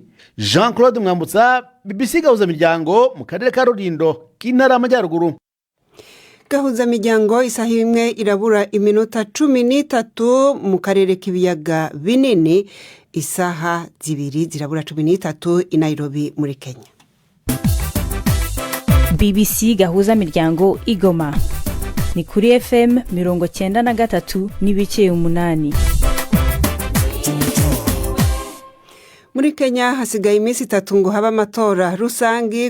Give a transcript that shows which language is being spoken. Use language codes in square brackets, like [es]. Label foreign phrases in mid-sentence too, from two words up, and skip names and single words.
[rn] Jean Claude Mwambutsa, BBC Gahuzamiryango mu karere ka Rulindo k'intara y'Amajyaruguru. Gahuzamiryango isaha imwe irabura iminota 13 mu karere k'ibiyaga binini, isaha zibiri zirabura 13 i Nairobi muri Kenya. BBC Gahuzamiryango Igoma ni kuri FM 93.8. Muri Kenya hasigaye iminsi 3 ngo haba amatora rusangi.